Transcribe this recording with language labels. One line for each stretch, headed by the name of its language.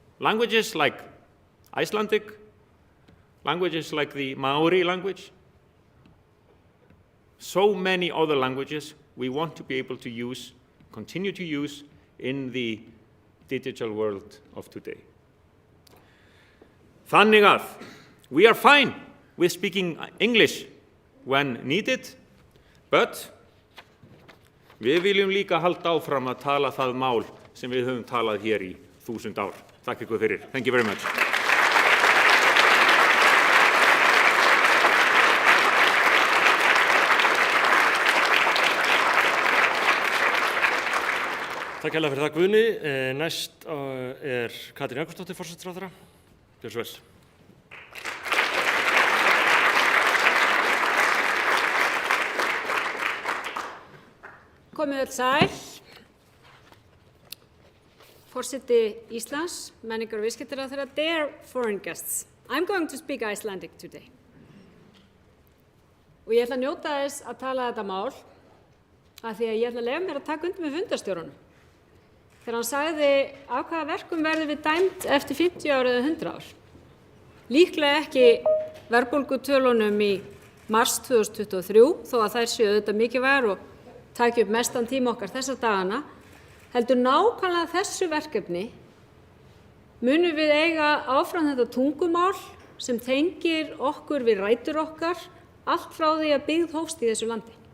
English: Languages like Icelandic, languages like the Maori language, so many other languages we want to be able to use, continue to use in the digital world of today.
Icelandic: Þannig að
English: we are fine with speaking English when needed, but
Icelandic: við viljum líka halda áfram að tala það mál sem við höfum talað hér í 1000 ár. Takk ykkur fyrir.
English: Thank you very much.
Icelandic: Takk hérlega fyrir það, Guðni. Næst er Katrín Jakobsdóttir, forsætisráðherra. Gjörðu svo vel. Komið öll sæl. Forseti Íslands, Menningar-og viðskiptaráðherra,
English: dear foreign guests, I'm going to speak Icelandic today.
Icelandic: og ég ætla að njóta þess að tala þetta mál af því að ég ætla að leyfa mér að taka undir með fundarstjóranum. Þegar hann sagði af hvaða verkum verðum við dæmd eftir 50 ár eða 100 ár. Líklega ekki verðbólgutölunum í mars 2023, þó að þær séu auðvitað mikilvægar og taki upp mestan tíma okkar þessa dagana, heldur nákvæmlega þessu verkefni munum við eiga áfram þetta tungumál sem tengir okkur við rætur okkar allt frá því að byggð hófst í þessu landi.